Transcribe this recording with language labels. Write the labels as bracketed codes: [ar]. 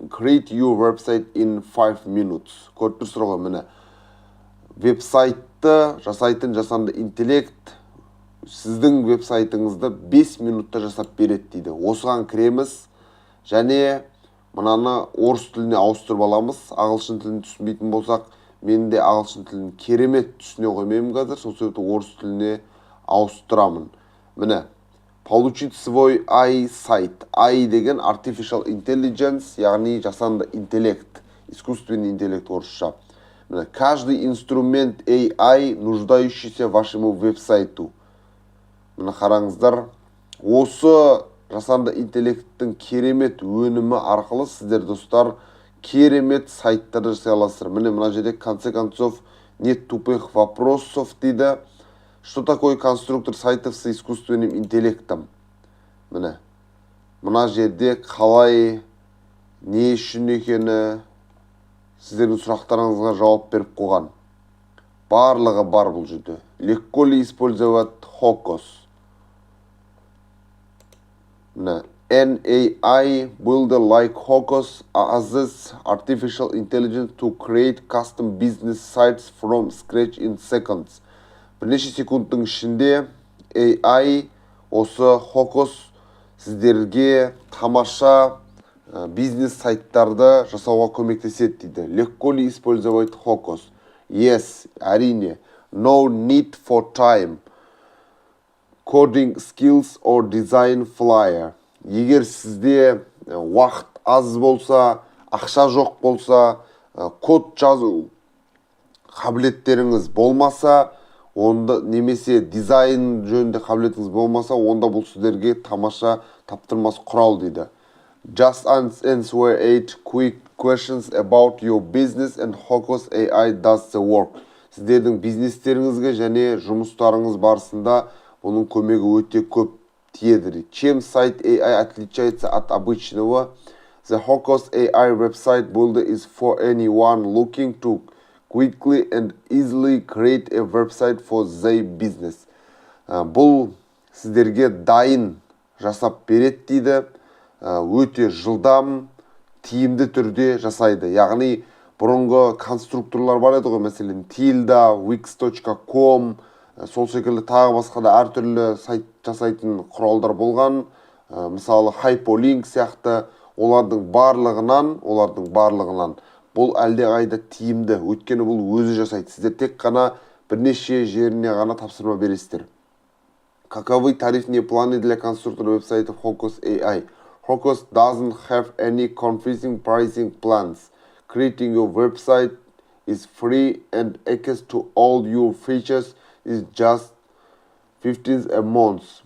[en] Create your website in 5 minutes. [kk] Көріп тұрсыздар ғой, міне. Веб-сайтты жасайтын жасанды интеллект сіздің веб-сайтыңызды 5 минутта жасап береді дейді. Осыған кіреміз және мынаны орыс тіліне ауыстырып аламыз. Ағылшын тілін түсінбейтін болсақ, мен де ағылшын тілін керемет түсіне қоймаймын қазір. Сол себепті орыс тіліне ауыстырамын. Міне, [ru] получить свой сайт. [kk] деген Artificial Intelligence, яғни жасанды интеллект, [ru] искусственный интеллект [kk] орысша. [ru] Каждый инструмент AI, нуждающийся вашему веб-сайту. [kk] Мына қараңыздар, осы жасанды интеллекттің керемет өнімі арқылы сіздер, достар, керемет сайттарды жасай аласыздар. Мына жерде, [ru] конце концов, нет тупых вопросов дейді. Что такое конструктор сайтов с искусственным интеллектом? [kk] Мына жерде қалай, не үшін екені сіздердің сұрақтарыңызға жауап беріп қойған. Барлығы бар бұл жерде. [ru] Легко ли использовать Hocus? [en] NAI builder like Hocus uses artificial intelligence to create custom business sites from scratch in seconds. [kk] Бірнеше секундтың ішінде AI осы Hocus сіздерге тамаша бизнес сайттарды жасауға көмектеседі дейді. [ru] Легко ли использовать Hocus? [en] Yes, [kk] әрине. [en] No need for time. Coding skills or design flyer. [kk] Егер сізде уақыт аз болса, ақша жоқ болса, код жазу қабілеттеріңіз болмаса, онда немесе дизайн жөнінде қабілетіңіз болмаса, онда бұл сіздерге тамаша таптырмас құрал дейді. [en] Just answer 8 quick questions about your business and Hocus AI does the work. [kk] Сіздердің бизнестеріңізге және жұмыстарыңыз барысында бұның көмегі өте көп тиеді. [ru] Чем сайт AI отличается от обычного? [en] The Hocus AI website builder is for anyone looking to quickly and easily create a website for their business. [kk] Бұл сіздерге дайын жасап береді дейді. Өте жылдам, тиімді түрде жасайды. Яғни бұрынғы конструкторлар бар еді ғой, мәселен Tilda, wix.com, сол секілді тағы басқа да әртүрлі сайт жасайтын құралдар болған. Мысалы Hyperlink сияқты, олардың барлығынан бұл әлдеқайда тиімді, өйткені бұл өзі жасайды. Сіздер тек қана бірнеше жеріне ғана тапсырма бересіздер. [ru] Каковы тарифные планы для конструктора веб-сайтов Hocus AI? [en] Hocus doesn't have any confusing pricing plans. Creating your website is free and access to all your features is just $15 a month.